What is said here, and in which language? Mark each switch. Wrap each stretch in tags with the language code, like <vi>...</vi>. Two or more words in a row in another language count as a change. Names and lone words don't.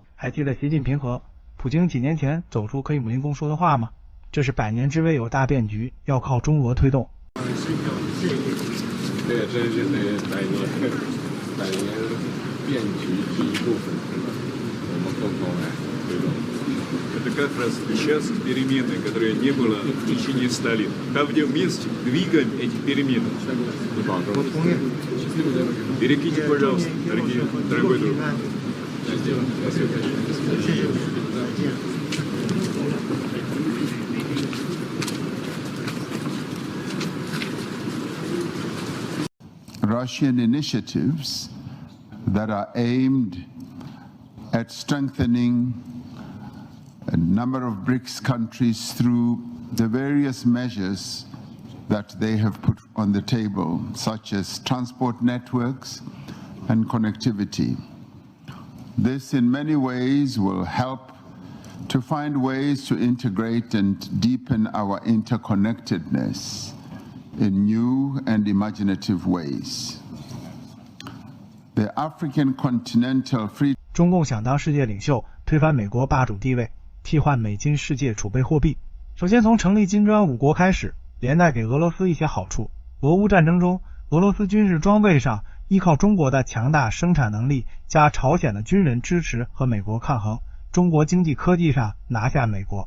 <zh>还记得习近平和普京几年前走出克里姆林宫说的话吗？这是百年之未有大变局，要靠中俄推动。对，这是百年变局这一部分，我们共同来推动。</zh> <ru>Это как раз сейчас перемены, которые не было в течение 100 лет. Там, где вместе двигаем эти перемены. Перекиньте, пожалуйста, дорогой друг.</ru> <en>Russian initiatives that are aimed at strengthening a number of BRICS countries through the various measures that they have put on the table, such as transport networks and connectivity. This in many ways will help to find ways to integrate and deepen our interconnectedness in new and imaginative ways. The African continental free</en> <zh>中共想当世界领袖，推翻美国霸主地位，替换美金世界储备货币。首先从成立金砖5国开始，连带给俄罗斯一些好处。俄乌战争中，俄罗斯军事装备上依靠中国的强大生产能力加朝鲜的军人支持和美国抗衡，中国经济科技上拿下美国。</zh>